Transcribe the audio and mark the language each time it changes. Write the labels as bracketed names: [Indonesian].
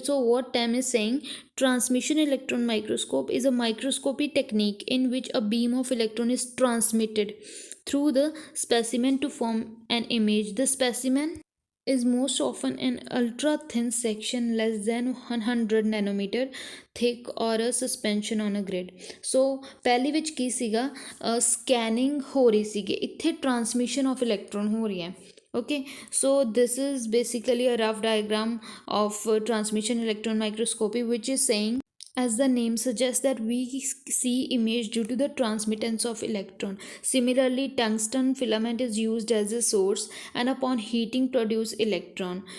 [English] So what TEM is saying: transmission electron microscope is a microscopy technique in which a beam of electron is transmitted through the specimen to form an image. The specimen is most often an ultra thin section less than 100 nanometer thick or a suspension on a grid. [Punjabi] So ਪਹਿਲੀ ਵਿੱਚ ਕੀ ਸੀਗਾ, scanning ਹੋ ਰਹੀ ਸੀਗੀ, ਇੱਥੇ transmission of electron ਹੋ ਰਹੀ ਹੈ. [English] Okay, so this is basically a rough diagram of transmission electron microscopy, which is saying, as the name suggests, that we see image due to the transmittance of electron. Similarly, tungsten filament is used as a source and upon heating produce electron.